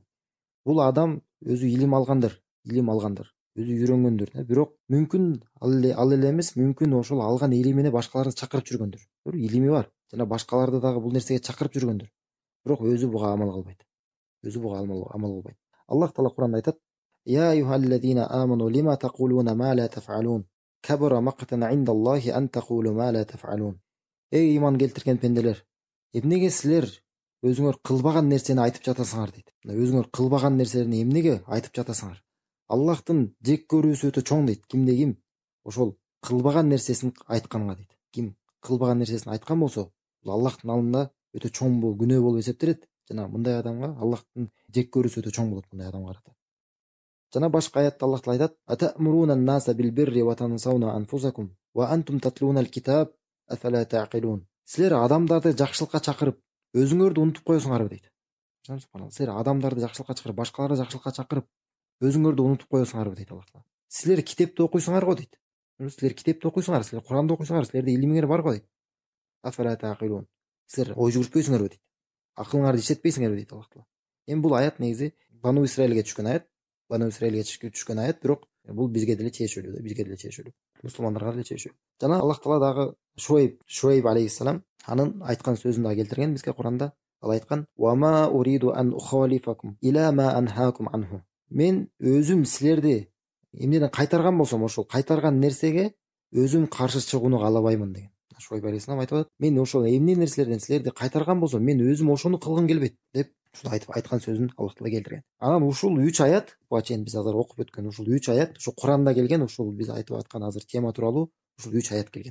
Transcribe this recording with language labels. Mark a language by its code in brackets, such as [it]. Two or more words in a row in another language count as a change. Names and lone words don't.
[ky] Бул адам өзү илим алгандыр, өзү үйрөнгөндүр, бирок мүмкүн ал эле эмес, мүмкүн ошол алган илимине башкаларды чакырып жүргөндүр. Илими бар жана башкаларды дагы бул нерсеге чакырып жүргөндүр. Бирок өзү буга амал кылбайт. Аллах Таала Куранда айтат: [ar] "يا أيها الذين آمنوا لم تقولون ما لا تفعلون. كبر مقتا عند الله أن تقولوا ما لا تفعلون." [ky] Эй иман келтирген пенделер, эмнеге силер өзүңөр кылбаган нерсени айтып жатасыңар дейт. Өзүңөр кылбаган нерсени эмнеге айтып жатасыңар? Аллахтын жек көрүүсү өтө чоң дейт. Кимде ким ошол кылбаган нерсесин айтканга дейт. Ким кылбаган нерсесин айткан болсо, бул Аллахтын алдында өтө чоң күнөө болуп эсептелет. Жана мындай адамга Аллахтын жек көрүүсү өтө чоң болот, мындай адамга карата. Жана башка аятта Аллах Таала айтат: [ar] "أتأمرون الناس بالبر وتنسون أنفسكم وأنتم تتلون الكتاب أفلا تعقلون." [ky] Силер адамдарды жакшылыкка чакырып, өзүңөрдү унутуп коесуңарбы дейт. Субханалла. Силер адамдарды жакшылыкка чакырып, башкаларды жакшылыкка чакырып, өзүңөрдү унутуп коесуңарбы дейт Аллах Таала. Силер китепти окуйсуңар го дейт. Силер китепти окуйсуңар, силер Куранды окуйсуңар, силерде илимиңер бар го дейт. [ar] أفلا تعقلون. [ky] Силер ой жүгүртпөйсүңөрбү дейт. Акылыңарды иштетпейсиңерби дейт Аллах Таала. Эми бул аят негизи Бану Исраилге түшкөн аят. Бану Исраилге түшкөн аят, бирок бул бизге деле тиешелүү да, бизге деле тиешелүү. Мусулмандарга деле тиешелүү. Жана Аллах Таала дагы Шуайб алейхиссалам анын айткан сөзүн дагы келтирген бизге Куранда. Ал айткан: [ar] "وما أريد أن أخالفكم إلى ما أنهاكم عنه." [ky] Мен өзүм силерди эмнеден кайтарган болсом, ошол кайтарган нерсеге өзүм каршы чыгууну каалабаймын деген. Шуайб алейхиссалам айтып атат: "Мен ошол эмне нерселерден силерди кайтарган болсом, мен өзүм ошону кылгым келбейт" деп ушул айткан сөзүн Аллах Таала келтирген. Анан ушул 3 аят, буга чейин биз азыр окуп өткөн ушул 3 аят, ошо Куранда келген, ушул биз айтып аткан азыр тема тууралуу ушул 3 аят келген.